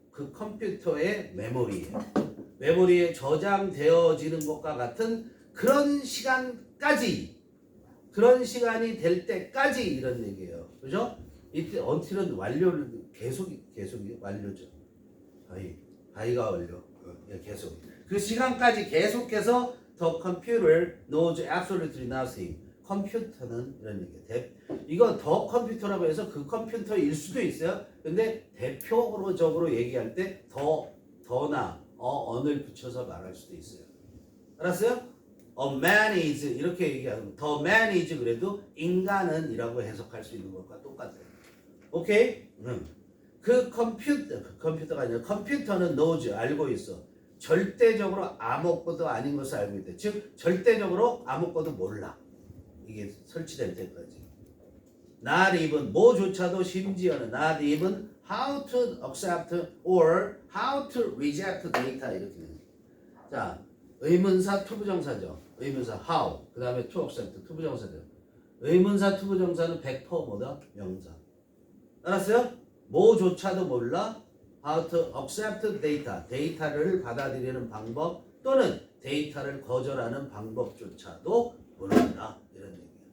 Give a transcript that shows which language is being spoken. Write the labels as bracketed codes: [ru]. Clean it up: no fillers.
[ko] 그 컴퓨터의 메모리에 저장되어지는 것과 같은 그런 시간까지 그런 시간이 될 때까지 이런 얘기예요. 그죠? 이때 until은 완료를 계속이 완료죠. 바이가 완료. 계속. 그 시간까지 계속해서 [en] the computer knows absolutely nothing. [ko] 컴퓨터는 이런 얘기예요. 이거 더 컴퓨터라고 해서 그 컴퓨터일 수도 있어요. 근데 대표적으로 얘기할 때 더나 on을 붙여서 말할 수도 있어요. 알았어요? A man is 이렇게 얘기하면 the man is 그래도 인간은 이라고 해석할 수 있는 것과 똑같아요. 오케이? 그 컴퓨터가 아니라 컴퓨터는 knows 알고 있어. 절대적으로 아무것도 아닌 것을 알고 있대. 즉 절대적으로 아무것도 몰라. 이게 설치될 때까지. [en] not even [ko] 뭐조차도 심지어는 [en] not even how to accept or how to reject data [ko] 이렇게 되는 거예요. 자, 의문사 투부정사죠. 의문사 how 그 다음에 to accept 투부정사죠. 의문사 투부정사는 100% 뭐다? 명사. 알았어요? 뭐조차도 몰라 [en] how to accept data [ko] 데이터를 받아들이는 방법 또는 데이터를 거절하는 방법조차도 모른다 이런 얘기예요.